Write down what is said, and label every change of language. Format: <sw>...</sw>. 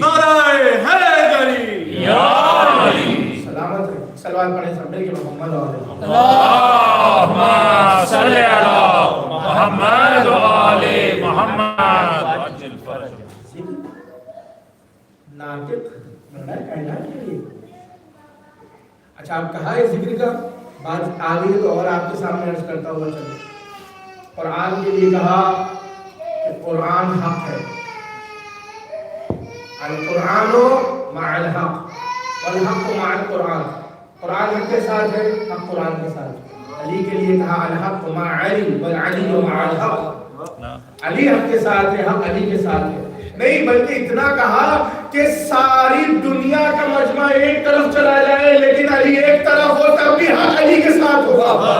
<ur>نعرہ حیدری. یا علی. سلامت رہے. صلوات پڑھے سب مل کے محمد و آل محمد.</ur> <ar>اللهم صل على محمد وآل محمد وعجل فرجهم.</ar> <ur>ناطق مولا کائنات کے لیے. اچھا آپ کہا ہے ذکر کا بات آگے تو اور آپ کے سامنے عرض کرتا ہوا چلے. قرآن کے لیے کہا کہ قرآن حق ہے.</ur> <ar>القرآن مع الحق والحق مع القرآن.</ar> <ur>قرآن حق کے ساتھ ہے, حق قرآن کے ساتھ. علی کے لیے کہا</ur> <ar>الحق مع علی والعلی مع الحق.</ar> <ur>علی حق کے ساتھ ہے, حق علی کے ساتھ ہے. نہیں بلکہ اتنا کہا کہ ساری دنیا کا مجمع ایک طرف چلا جائے لیکن علی ایک طرف ہو تب بھی حق علی کے ساتھ ہوگا.</ur>